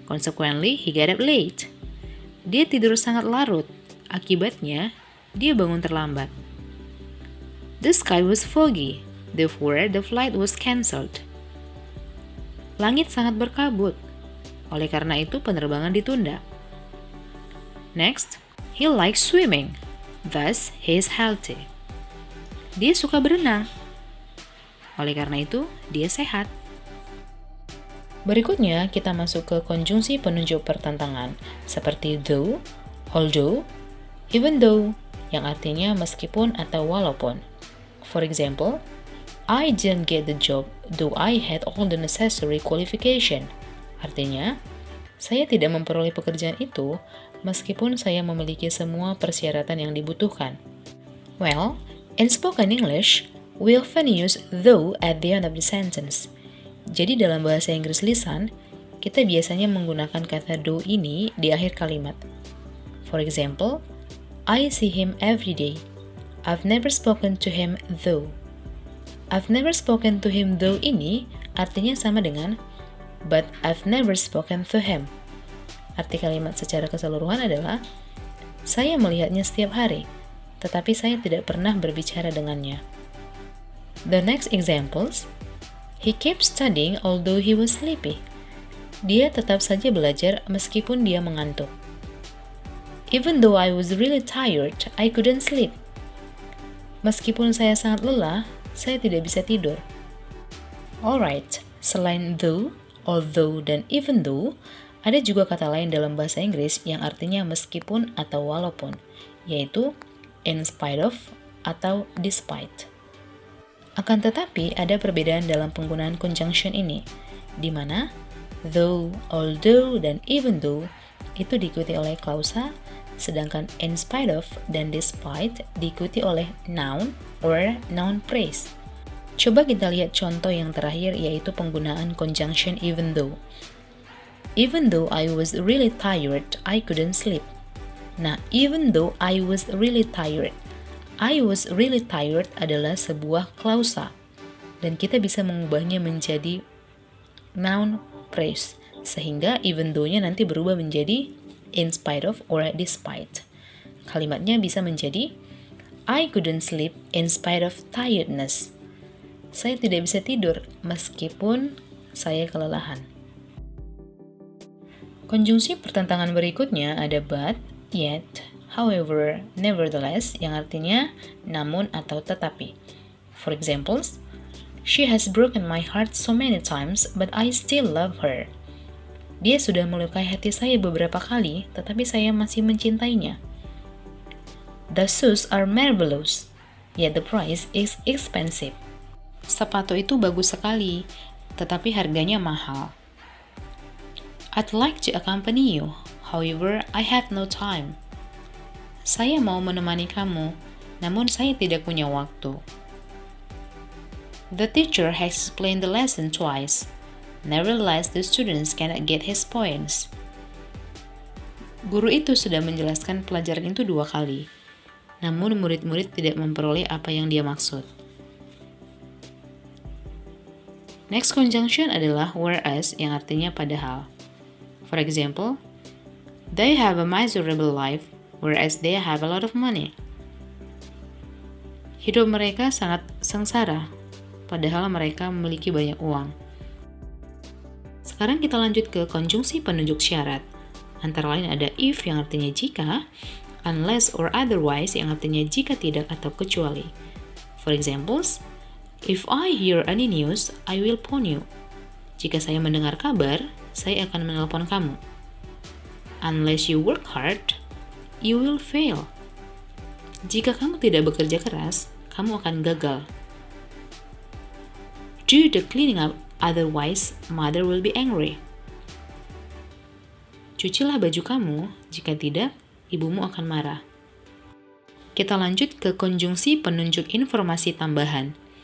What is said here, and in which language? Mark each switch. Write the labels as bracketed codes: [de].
[en] Consequently, he got up late. [id] Dia tidur sangat larut. Akibatnya, dia bangun terlambat. [en] The sky was foggy. Therefore, the flight was cancelled. [id] Langit sangat berkabut. Oleh karena itu, penerbangan ditunda. [en] Next, he likes swimming. Thus, he is healthy. [id] Dia suka berenang. Oleh karena itu, dia sehat. Berikutnya, kita masuk ke konjungsi penunjuk pertentangan, seperti though, although, even though, yang artinya meskipun atau walaupun. [en] For example, I didn't get the job, though I had all the necessary qualification. [id] Artinya, saya tidak memperoleh pekerjaan itu, meskipun saya memiliki semua persyaratan yang dibutuhkan. [en] Well, in spoken English, we often use though at the end of the sentence. [id] Jadi dalam bahasa Inggris lisan, kita biasanya menggunakan kata though ini di akhir kalimat. [en] For example, I see him every day. I've never spoken to him though. I've never spoken to him though [id] ini artinya sama dengan [en] but I've never spoken to him. [id] Arti kalimat secara keseluruhan adalah saya melihatnya setiap hari, tetapi saya tidak pernah berbicara dengannya. [en] The next examples. He kept studying although he was sleepy. [id] Dia tetap saja belajar meskipun dia mengantuk. Even though I was really tired, I couldn't sleep. Meskipun saya sangat lelah, saya tidak bisa tidur. Alright, selain though, although, dan even though, ada juga kata lain dalam bahasa Inggris yang artinya meskipun atau walaupun, yaitu in spite of atau despite. Akan tetapi, ada perbedaan dalam penggunaan conjunction ini, di mana though, although, dan even though itu diikuti oleh klausa, sedangkan in spite of dan despite diikuti oleh noun or noun phrase. Coba kita lihat contoh yang terakhir, yaitu penggunaan conjunction even though. [en] Even though I was really tired, I couldn't sleep. [id] Nah, [en] even though I was really tired, [id] I was really tired adalah sebuah klausa, dan kita bisa mengubahnya menjadi noun phrase, sehingga even though-nya nanti berubah menjadi in spite of or despite. Kalimatnya bisa menjadi [en] I couldn't sleep in spite of tiredness. [id] Saya tidak bisa tidur meskipun saya kelelahan. Konjungsi pertentangan berikutnya ada but, yet, however, nevertheless, yang artinya namun atau tetapi. [en] For examples, she has broken my heart so many times, but I still love her. [id] Dia sudah melukai hati saya beberapa kali, tetapi saya masih mencintainya. [en] The shoes are marvelous, yet the price is expensive. [id] Sepatu itu bagus sekali, tetapi harganya mahal. [en] I'd like to accompany you, however, I have no time. [id] Saya mau menemani kamu, namun saya tidak punya waktu. [en] The teacher has explained the lesson twice. Nevertheless, the students cannot get his points. [id] Guru itu sudah menjelaskan pelajaran itu 2 kali, namun murid-murid tidak memperoleh apa yang dia maksud. [en] Next conjunction [id] adalah whereas yang artinya padahal. [en] For example, they have a miserable life, whereas they have a lot of money. [id] Hidup mereka sangat sengsara, padahal mereka memiliki banyak uang. Sekarang kita lanjut ke konjungsi penunjuk syarat. Antara lain ada if yang artinya jika, unless or otherwise yang artinya jika tidak atau kecuali. [en] For examples, if I hear any news, I will phone you. [id] Jika saya mendengar kabar, saya akan menelpon kamu. [en] Unless you work hard, you will fail. [id] Jika kamu tidak bekerja keras, kamu akan gagal. [en] Do the cleaning up, otherwise mother will be angry. [id] Cucilah baju kamu, jika tidak, ibumu akan marah. Kita lanjut ke konjungsi penunjuk informasi tambahan.